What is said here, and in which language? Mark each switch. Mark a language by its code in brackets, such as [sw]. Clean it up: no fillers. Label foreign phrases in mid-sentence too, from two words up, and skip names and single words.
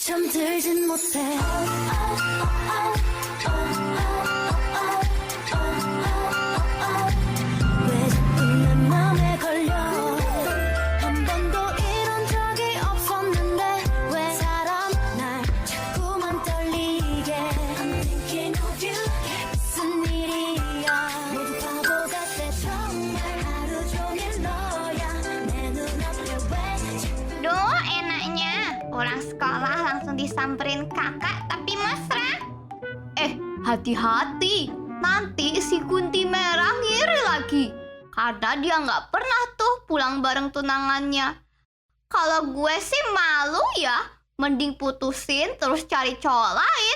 [ko] 잠들진 못해. 왜 자꾸 내 맘에 걸려. 한 번도 이런 적이 없었는데 왜 사람 날 자꾸만 떨리게. [en] I'm thinking of you. [ko] 무슨 일이야. 모두 바보 같아 정말. 하루 종일 너야 내 눈앞에 왜. [id] Duh, enaknya pulang sekolah langsung disamperin kakak tapi mesra. Hati-hati, nanti si Kunti Merah ngiri lagi. Karena dia nggak pernah tuh pulang bareng tunangannya. Kalau gue sih malu ya, mending putusin terus cari cowok lain.